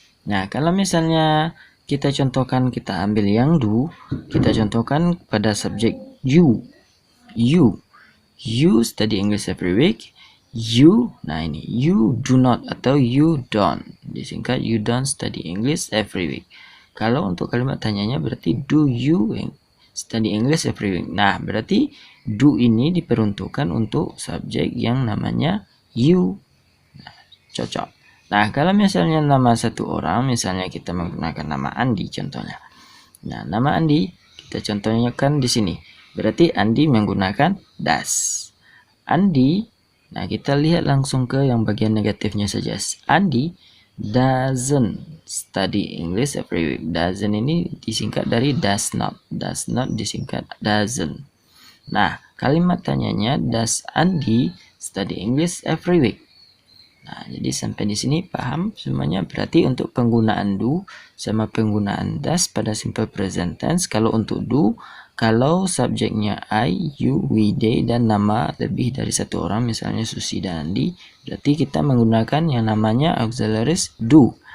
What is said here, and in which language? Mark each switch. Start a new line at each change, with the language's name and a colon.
Indonesian: Nah, kalau misalnya kita contohkan, kita ambil yang do, kita contohkan pada subjek you.
English: You study English every week.
Indonesian: Nah ini,
English: you do not atau you don't.
Indonesian: Disingkat,
English: you don't study English every week.
Indonesian: Kalau untuk kalimat tanyanya berarti
English: do you study English every week.
Indonesian: Nah, berarti do ini diperuntukkan untuk subjek yang namanya you. Nah, cocok. Nah, kalau misalnya nama satu orang, misalnya kita menggunakan nama Andi contohnya. Nah, nama Andi kita contohnya kan di sini. Berarti Andi menggunakan does. Andi, nah kita lihat langsung ke yang bagian negatifnya saja.
English: Andi doesn't study English every week.
Indonesian: Doesn't ini disingkat dari does not.
English: Does not disingkat doesn't.
Indonesian: Nah, kalimat tanyanya,
English: does Andi study English every week?
Indonesian: Nah, jadi sampai di sini paham semuanya. Berarti untuk penggunaan do sama penggunaan does pada simple present tense, kalau untuk do, kalau subjeknya I, you, we, they, dan nama lebih dari satu orang, misalnya Susi dan Andi, berarti kita menggunakan yang namanya auxiliaries do.